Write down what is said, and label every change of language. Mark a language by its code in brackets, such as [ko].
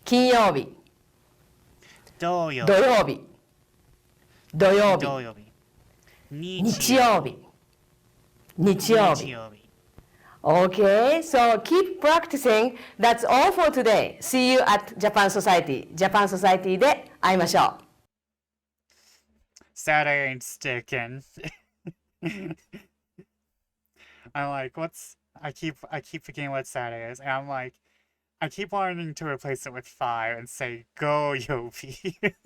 [ja] 金曜日。土曜日。土曜日。土曜日。土曜日。日曜日。日曜日。 [en] Okay, so keep practicing. That's all for today. See you at Japan Society. [ja] Japan Society で会いましょう。 [en] Saturday ain't sticking. I'm like, I keep forgetting what Saturday is, and I'm like, I keep wanting to replace it with 5 and say go Yobi.